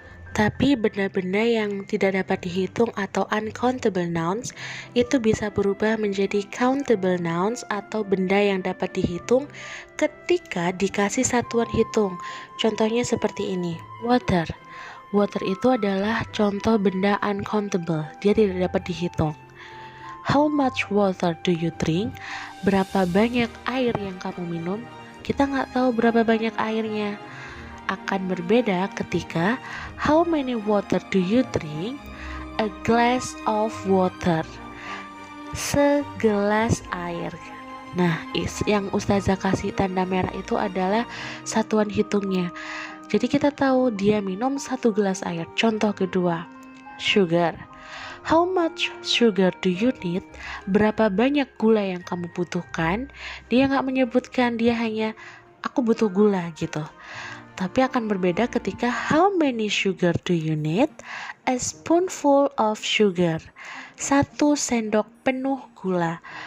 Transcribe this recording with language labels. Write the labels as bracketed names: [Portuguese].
[Indonesian] Tapi benda-benda yang tidak dapat dihitung atau uncountable nouns itu bisa berubah menjadi countable nouns atau benda yang dapat dihitung ketika dikasih satuan hitung. Contohnya seperti ini, water. Water itu adalah contoh benda uncountable, dia tidak dapat dihitung. [English] How much water do you drink? [Indonesian] Berapa banyak air yang kamu minum? Kita nggak tahu berapa banyak airnya. Akan berbeda ketika [English] how many water do you drink? A glass of water, [Indonesian] segelas air. Nah, yang Ustazah kasih tanda merah itu adalah satuan hitungnya. Jadi kita tahu dia minum 1 gelas air. Contoh kedua, sugar. [English] How much sugar do you need? [Indonesian] Berapa banyak gula yang kamu butuhkan? Dia nggak menyebutkan, dia hanya aku butuh gula gitu. Tapi akan berbeda ketika [English] how many sugar do you need? A spoonful of sugar, [Indonesian] 1 sendok penuh gula.